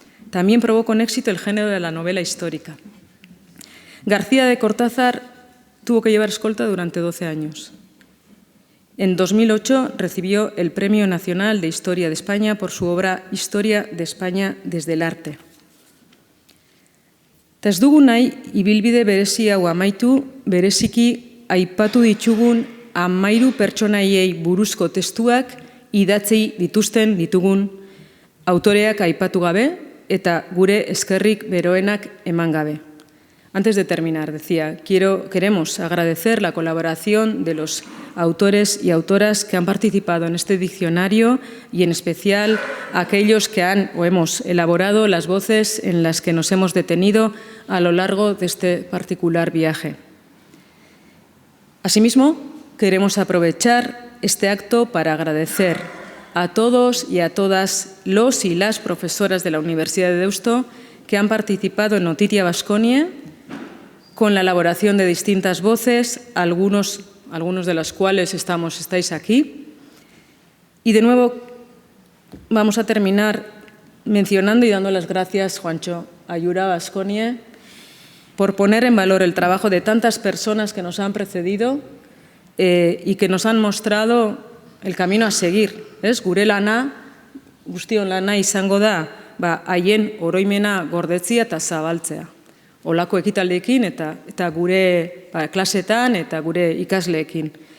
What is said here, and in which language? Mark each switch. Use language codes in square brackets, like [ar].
[es] También probó con éxito el género de la novela histórica. García de Cortázar tuvo que llevar escolta durante 12 años. En 2008 recibió el Premio Nacional de Historia de España por su obra Historia de España desde el arte. [eu] Ta ez dugu nahi ibilbide berezi hau amaitu, bereziki aipatu ditugun 13 pertsonaiei buruzko testuak idatzi dituzten ditugun autoreak aipatu gabe eta gure eskerrik beroenak eman gabe. [es] Antes de terminar, decía, queremos agradecer la colaboración de los autores y autoras que han participado en este diccionario y en especial a aquellos que han o hemos elaborado las voces en las que nos hemos detenido a lo largo de este particular viaje. Asimismo, queremos aprovechar este acto para agradecer a todos y a todas los y las profesoras de la Universidad de Deusto que han participado en Notitia Baskonie con la elaboración de distintas voces, algunos de las cuales estáis aquí. Y de nuevo vamos a terminar mencionando y dando las gracias, Juancho, a Yura Baskonie, por poner en valor el trabajo de tantas personas que nos han precedido y que nos han mostrado el camino a seguir. [eu] Gure lana, guztion lana izango da, haien oroimena gordetzia eta zabaltzea. Olako ekitaldeekin eta gure klasetan eta gure ikasleekin.